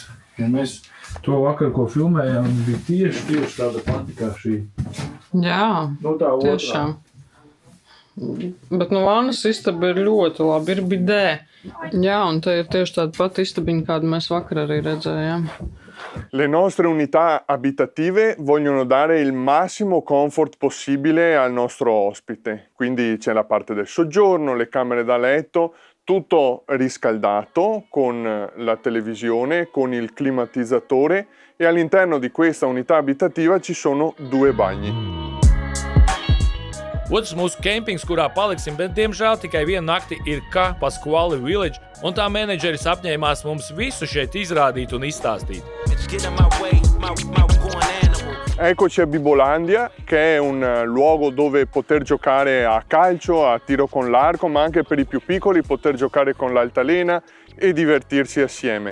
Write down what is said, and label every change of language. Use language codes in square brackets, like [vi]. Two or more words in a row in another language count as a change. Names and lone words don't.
[lv] Ja mēs to vakar, ko filmējām, bija tieši tāda pati kā šī. Jā, Tā tiešām. Bet vānas istaba ir ļoti labi, ir bidē. Jā, un te ir tieši tāda pati istabiņa, kādu mēs vakar arī redzējām. [it] Le nostre unità abitative vogliono dare il massimo comfort possibile al nostro ospite. Quindi c'è la parte del soggiorno, le camere da letto, tutto riscaldato con la televisione, con il climatizzatore e all'interno di questa unità abitativa ci sono 2 bagni. [lv] Otrs mūsu kempings, kurā paliksim, bet diemžēl tikai vienu nakti ir Ka Pasquale Village, un tā menedžeris apņēmās mums visu šeit izrādīt un izstāstīt. [it] Eccoci a Bibolandia, che è un luogo dove poter giocare a calcio, a tiro con l'arco, ma anche per i più piccoli poter giocare con l'altalena e divertirsi assieme.